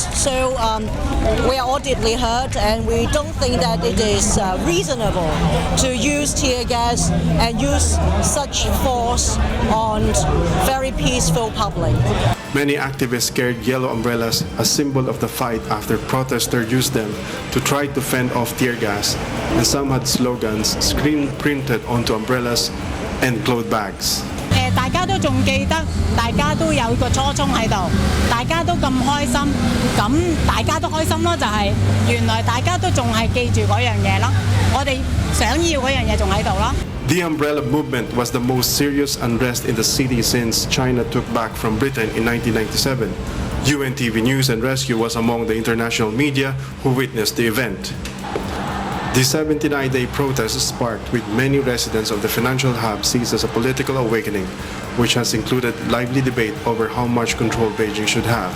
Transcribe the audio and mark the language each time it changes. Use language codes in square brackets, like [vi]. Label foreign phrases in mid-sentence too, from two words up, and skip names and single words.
[en] So we are all deeply hurt, and we don't think that it is reasonable to use tear gas and use such force on very peaceful public. Many activists carried yellow umbrellas, a symbol of the fight, after protesters used them to try to fend off tear gas, and some had slogans screen printed onto umbrellas and cloth bags. [yue] 大家都仲記得，大家都有個初衷喺度，大家都咁開心，咁大家都開心咯，就係原來大家都仲係記住嗰樣嘢咯，我哋想要嗰樣嘢仲喺度咯。 [en] The umbrella movement was the most serious unrest in the city since China took back from Britain in 1997. UNTV News and Rescue was among the international media who witnessed the event. The 79-day protest sparked with many residents of the financial hub sees as a political awakening, which has included lively debate over how much control Beijing should have.